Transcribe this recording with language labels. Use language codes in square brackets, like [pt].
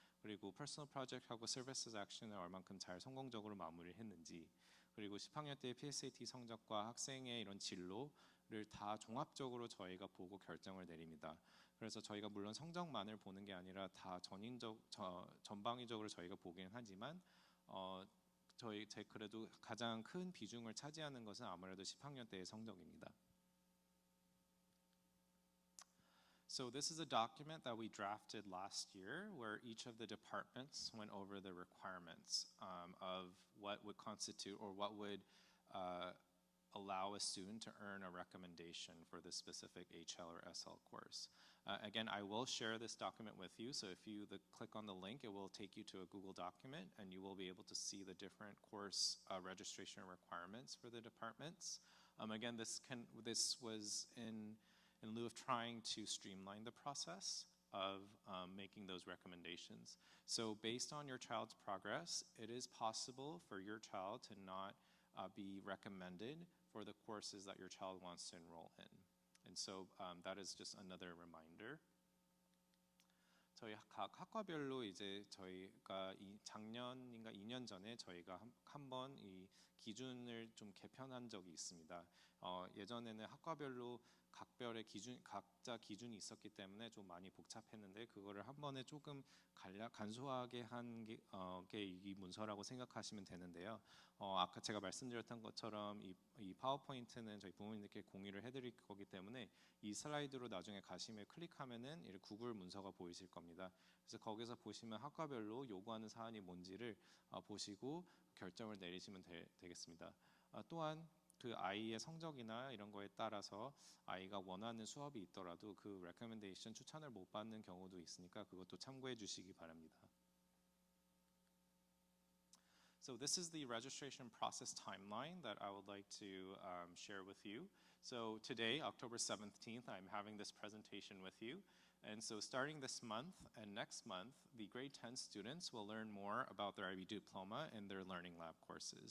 [ko] 그리고 퍼스널 프로젝트하고 서비스 액션을 얼만큼 잘 성공적으로 마무리했는지, 그리고 10학년 때 PSAT 성적과 학생의 이런 진로를 다 종합적으로 저희가 보고 결정을 내립니다. 그래서 저희가 물론 성적만을 보는 게 아니라 다 전방위적으로 저희가 보긴 하지만 제 그래도 가장 큰 비중을 차지하는 것은 아무래도 10학년 때의 성적입니다. [en] So this is a document that we drafted last year where each of the departments went over the requirements of what would constitute or what would allow a student to earn a recommendation for this specific HL or SL course. Again, I will share this document with you, so if you click on the link, it will take you to a Google document and you will be able to see the different course registration requirements for the departments. Again, this was in lieu of trying to streamline the process of making those recommendations. So based on your child's progress, it is possible for your child to not be recommended for the courses that your child wants to enroll in. And so that is just another reminder. [ko] 저희 각 학과별로 이제 저희가 작년인가 2년 전에 저희가 한번 이 기준을 좀 개편한 적이 있습니다. 예전에는 학과별로 각자 기준이 있었기 때문에 좀 많이 복잡했는데 그거를 한 번에 조금 간소하게 한 게 이 문서라고 생각하시면 되는데요. 아까 제가 말씀드렸던 것처럼 이 파워포인트는 저희 부모님들께 공유를 해드릴 거기 때문에 이 슬라이드로 나중에 가시면 클릭하면은 이 구글 문서가 보이실 겁니다. 그래서 거기서 보시면 학과별로 요구하는 사안이 뭔지를 보시고 결정을 내리시면 되겠습니다. 또한 그 아이의 성적이나 이런 거에 따라서 아이가 원하는 수업이 있더라도 그 recommendation 추천을 못 받는 경우도 있으니까 그것도 참고해 주시기 바랍니다. [en] So this is the registration process timeline that I would like to share with you. So today, October 17th, I'm having this presentation with you. And so starting this month and next month, the grade 10 students will learn more about their IB diploma and their learning lab courses.